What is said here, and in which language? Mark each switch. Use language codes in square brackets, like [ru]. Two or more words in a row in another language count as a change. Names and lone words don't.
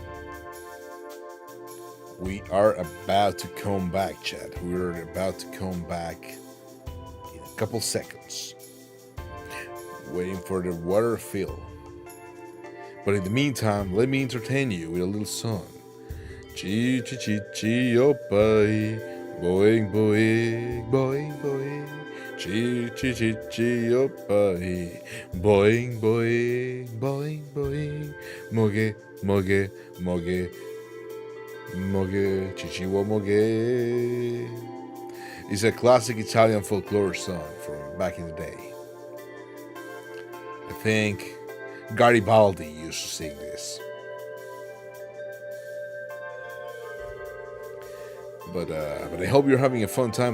[en] We are about to come back, Chad. We're about to come back in a couple seconds. Waiting for the water fill. But in the meantime, let me entertain you with a little song. Chi chi chi chi opai, boing boing boing boing. Chi chi chi chi opai, boing boing boing boing. Moge moge moge moge chichiwa moge. It's a classic Italian folklore song from back in the day. I think Garibaldi used to sing this. But I hope you're having a fun time.